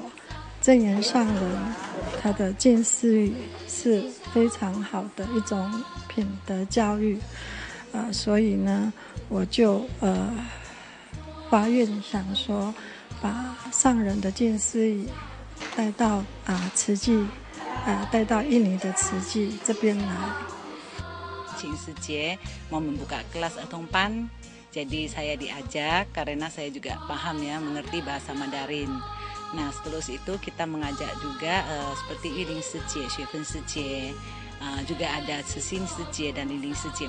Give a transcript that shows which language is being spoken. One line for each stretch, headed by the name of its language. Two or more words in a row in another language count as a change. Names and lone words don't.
Chinese: 证严上人他的近似语是非常好的一种品德教育，所以呢，我就发愿想说，把上人的近似语带到慈济，带到印尼的慈济这边来。
Indonesian: Cing Sejie mau membuka kelas Atongpan, jadi saya diajak karena saya juga paham ya, mengerti bahasa Mandarin. Nah, setelah itu kita mengajak juga seperti Liling Sejie, Xuefen Sejie, juga ada Sesin Sejie dan Liling Sejie.